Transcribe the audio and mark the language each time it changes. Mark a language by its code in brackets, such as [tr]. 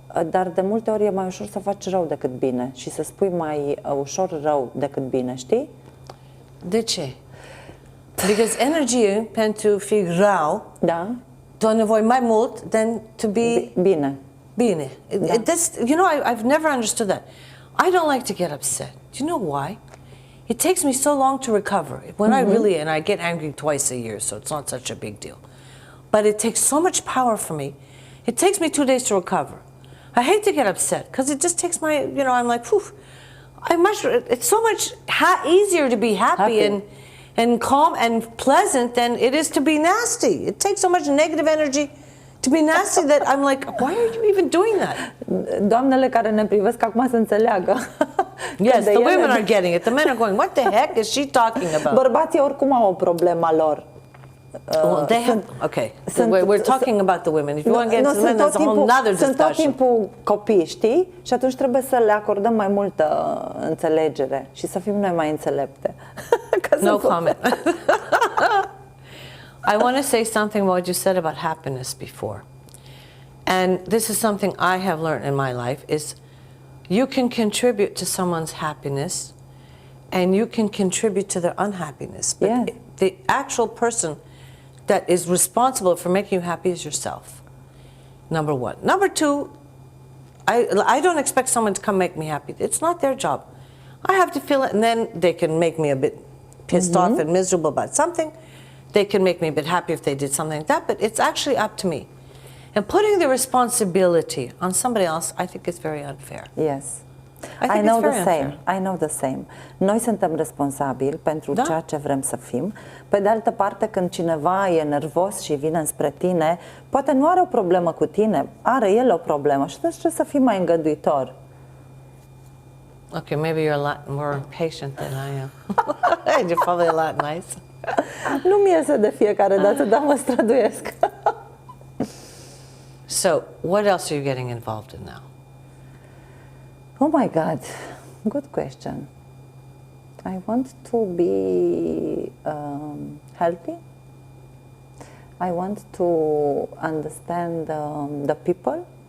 [ro] Dar de multe ori e mai ușor să faci rău decât bine și să spui mai ușor rău decât bine, știi? De ce? [en] Because energy [ro] pentru fi rău, da, [en] to [ro] nevoie mai mult [en] than to be [ro] bine. Bine. Da. [en] This, you know, I've never understood that. I don't like to get upset. Do you know why? It takes me so long to recover. When I really, and I get angry twice a year, so it's not such a big deal. But it takes so much power for me. It takes me 2 days to recover. I hate to get upset because it just takes my, you know, I'm like, phew. It's so much easier to be happy. And calm and pleasant than it is to be nasty. It takes so much negative energy to be nasty that I'm like, why are you even doing that? [ro] Doamnele care ne privesc acum să înțeleagă. [en] Yes, the women are getting it. The men are going, what the heck is she talking about? [ro] Bărbații oricum au o problemă a lor. [en] Well, they have, okay, we're talking about the women. If you want to get into the men, that's a whole other discussion. [ro] Sunt tot timpul copii, știi? Și atunci trebuie să le acordăm mai multă înțelegere și să fim noi mai înțelepte. [en] No comment. I want to say something about what you said about happiness before. And this is something I have learned in my life is you can contribute to someone's happiness and you can contribute to their unhappiness. But yeah. The actual person that is responsible for making you happy is yourself. Number one. Number two, I don't expect someone to come make me happy. It's not their job. I have to feel it, and then they can make me a bit pissed off and miserable about something. They can make me a bit happy if they did something like that, but it's actually up to me. And putting the responsibility on somebody else, I think is very unfair. Yes. I know the same. I know the same. [ro] Noi suntem responsabili pentru ceea ce vrem să fim. Pe de altă parte, când cineva e nervos și vine înspre tine, poate nu are o problemă cu tine, are el o problemă și atunci trebuie să fii mai îngăduitor. [en] Okay, maybe you're a lot more patient than I am. And you're probably a lot nice. [ro] Nu-mi iese de fiecare dată, dar mă străduiesc. [en] So, what else are you getting involved in now? Oh my God, good question. I want to be healthy. I want to understand the people.